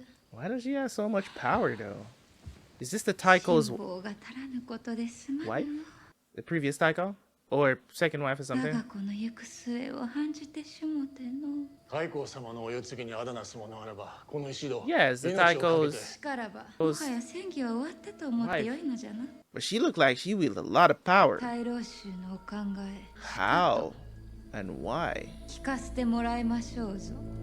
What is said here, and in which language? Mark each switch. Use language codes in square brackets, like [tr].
[en] Why does she have so much power though? Is this the Taiko's wife? The previous Taiko? Or second wife or something? [ja] 太閤様のお世継ぎにあだなすものあらば、この石堂。 [en] Yes, the Taiko's. [ja] しからば、もはや戦議は終わったと思ってよいのじゃな。 [en] But she looked like she wielded a lot of power. [ja] 大老衆のお考え。 [en] How? And why? [ja] 聞かせてもらいましょうぞ。